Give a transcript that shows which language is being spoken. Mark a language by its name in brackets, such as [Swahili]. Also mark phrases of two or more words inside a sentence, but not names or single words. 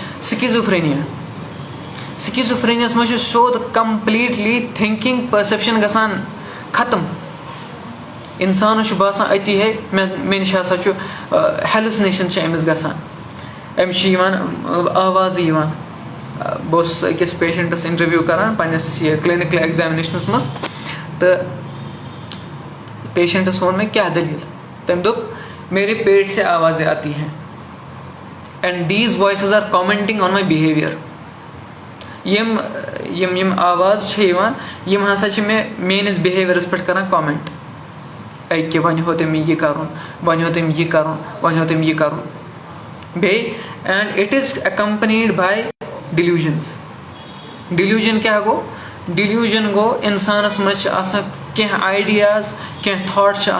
[Kashmiri] سِکِزوفرینیاہَس منٛز چھُ سیوٚد [English] completely thinking perception [Kashmiri] گژھان ختم اِنسانَس چھُ باسان أتی ہے مےٚ نِش ہسا چھُ ہیلوسِنیشَن چھِ أمِس گژھان أمِس چھِ یِوان آوازٕ یِوان بہٕ اوسُس أکِس پیشَنٹَس اِنٹَروِو کَران پنٛنِس یہِ [English] clinical examinations [Kashmiri] منٛز تہٕ پیشَنٹَس ووٚن مےٚ کیٛاہ دٔلیٖل تٔمۍ دوٚپ [Urdu] میرے پیٹ سے آوازیں آتی ہیں [English] and these voices are commenting on my behaviour [Kashmiri] یِم آواز چھِ یِوان یِم ہسا چھِ مےٚ میٲنِس بِہیوِیَرَس پٮ۪ٹھ کَران کامٮ۪نٛٹ أکہِ وۄنۍ ہو تٔمۍ یہِ کَرُن وۄنۍ ہو تٔمۍ یہِ کَرُن وۄنۍ ہو تٔمۍ یہِ کَرُن بیٚیہِ [English] and it is accompanied by delusion [Kashmiri] کیٛاہ گوٚو ڈِلیوٗجَن گوٚو اِنسانَس منٛز چھِ آسان کینٛہہ آیڈیاز کینٛہہ تھاٹ چھِ